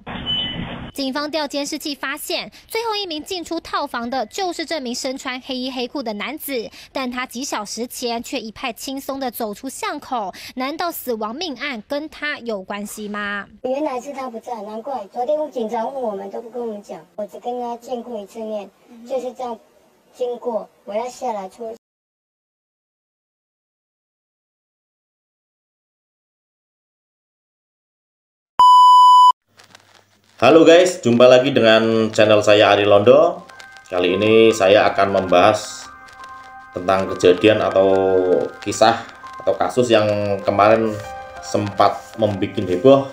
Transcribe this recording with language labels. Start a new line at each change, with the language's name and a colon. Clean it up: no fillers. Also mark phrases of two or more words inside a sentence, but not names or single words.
Chinese: 警方调监视器发现，最后一名进出套房的就是这名身穿黑衣黑裤的男子，但他几小时前却一派轻松地走出巷口，难道死亡命案跟他有关系吗？原来是他不在，难怪昨天警察问我们都不跟我们讲，我只跟他见过一次面，就是这样经过，我要下来出。
Indonesian: Halo guys, jumpa lagi dengan channel saya Ari Londo. Kali ini saya akan membahas tentang kejadian atau kisah atau kasus yang kemarin sempat membuat heboh.